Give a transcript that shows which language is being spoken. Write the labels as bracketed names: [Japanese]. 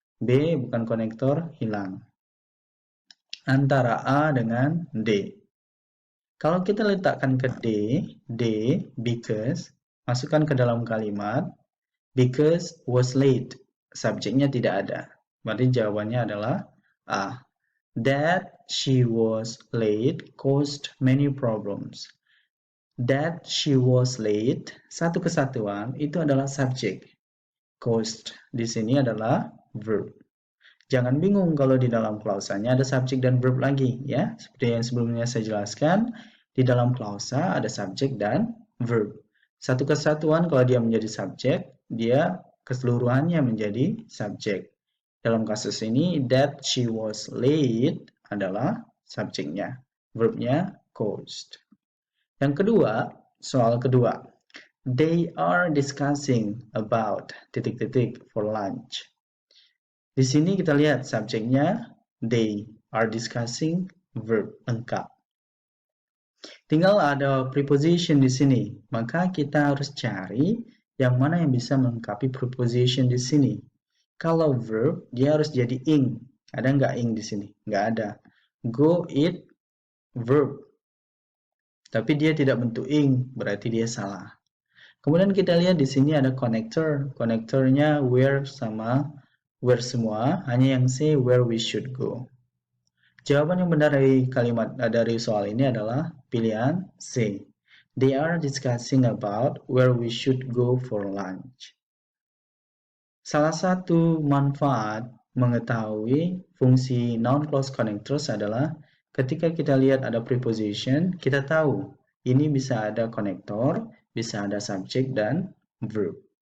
[Indonesian] B bukan konektor, hilang. Antara A dengan D. Kalau kita letakkan ke D, because, masukkan ke dalam kalimat, [English] because was late. [Indonesian] Subjeknya tidak ada. Berarti jawabannya adalah A. [English] That she was late caused many problems. That she was late, [Indonesian] satu kesatuan, itu adalah subjek. Caused di sini adalah verb. Jangan bingung kalau di dalam klausanya ada subjek dan verb lagi, ya. Seperti yang sebelumnya saya jelaskan, di dalam klausa ada subjek dan verb. Satu kesatuan kalau dia menjadi subjek, dia keseluruhannya menjadi subjek. Dalam kasus ini, [English] that she was late [Indonesian] adalah subjeknya. Verbnya caused. Yang kedua, soal kedua. [English] They are discussing about ... for lunch. [Indonesian] Di sini kita lihat subjeknya they are discussing, verb lengkap. Tinggal ada preposition di sini, maka kita harus cari yang mana yang bisa melengkapi preposition di sini. Kalau verb, dia harus jadi ing. Ada nggak ing di sini? Nggak ada. Go, eat, verb. Tapi dia tidak bentuk ing, berarti dia salah. Kemudian kita lihat di sini ada connector. Connectornya where sama where semua, hanya yang C [English] where we should go. [Indonesian] Jawaban yang benar dari kalimat dari soal ini adalah pilihan C. [English] They are discussing about where we should go for lunch. [Indonesian] Salah satu manfaat mengetahui fungsi non-clause connectors adalah ketika kita lihat ada preposition, kita tahu ini bisa ada konektor, bisa ada subject dan verb.